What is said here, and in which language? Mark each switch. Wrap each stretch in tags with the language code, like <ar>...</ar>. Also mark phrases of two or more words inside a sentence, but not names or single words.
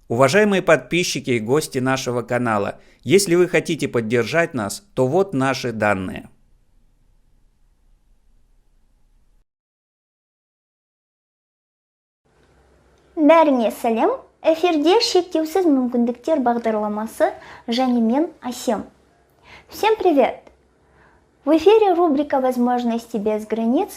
<ru>Уважаемые подписчики и гости нашего канала, если вы хотите поддержать нас, то вот наши данные.</ru> <kk>Бәріңе сәлем, эфирде шектеусіз мүмкіндіктер бағдарламасы және мен Асем.</kk> <ru>Всем привет! В эфире рубрика «Возможности без границ».</ru>